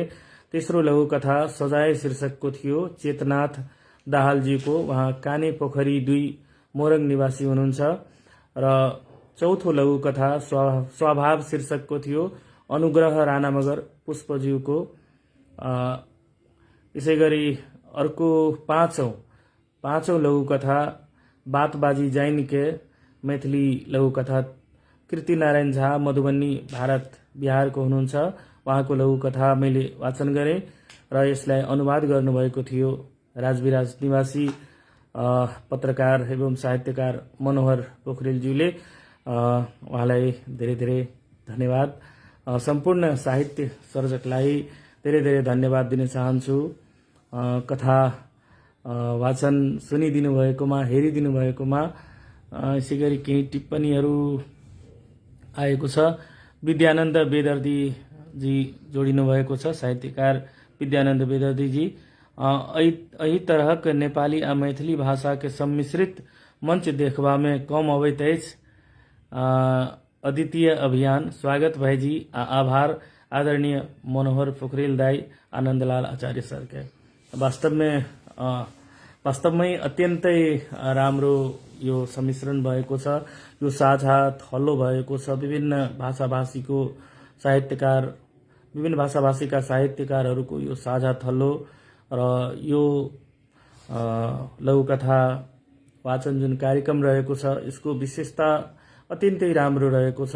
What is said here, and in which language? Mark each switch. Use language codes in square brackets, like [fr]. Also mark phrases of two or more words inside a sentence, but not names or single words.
[ne] तेस्रो लघुकथा सजाय शीर्षकको थियो चेतनाथ दाहालज्यूको, उहाँ काने पोखरी 2 मोरङ निवासी हुनुहुन्छ। र चौथो लघुकथा स्वभाव शीर्षकको थियो अनुग्रह राणा मगर पुष्पज्यूको। यसै गरी अर्को पाँचौं लघुकथा बातबाजी जाइनिके मैथिली लघुकथा कृतिनारायण झा मधुबनी भारत बिहारको हुनुहुन्छ, उहाँको लघुकथा मैले वाचन गरेँ र यसलाई अनुवाद गर्नुभएको थियो राजविराज निवासी पत्रकार एवं साहित्यकार मनोहर पोखरेलज्यूले। उहाँलाई धेरै धेरै धन्यवाद। सम्पूर्ण साहित्य सर्जकलाई धेरै धेरै धन्यवाद दिन चाहन्छु। कथा वाचन सुनिदिनु भएकोमा, हेरिदिनु भएकोमा। यसै गरी केही टिप्पणीहरू आएको छ। विद्यानन्द बेदर्दीजी जोडिनु भएको छ, साहित्यकार विद्यानन्द बेदर्दीजी। [mai] एही तरहक नेपाली आ मैथिली भाषा के सम्मिश्रित मंच देखबा में कम अबैत अछि। अद्वितीय अभियान स्वागत भाईजी आ आभार आदरणीय मनोहर पोखरेल दाई आनन्दलाल आचार्य सर के। [ne] वास्तवमै अत्यन्तै राम्रो यो सम्मिश्रण भएको छ, यो साझा थलो भएको छ। विभिन्न भाषाभाषीका साहित्यकारहरूको यो साझा थलो र यो लघुकथा वाचन जुन कार्यक्रम रहेको छ यसको विशेषता अत्यन्तै राम्रो रहेको छ।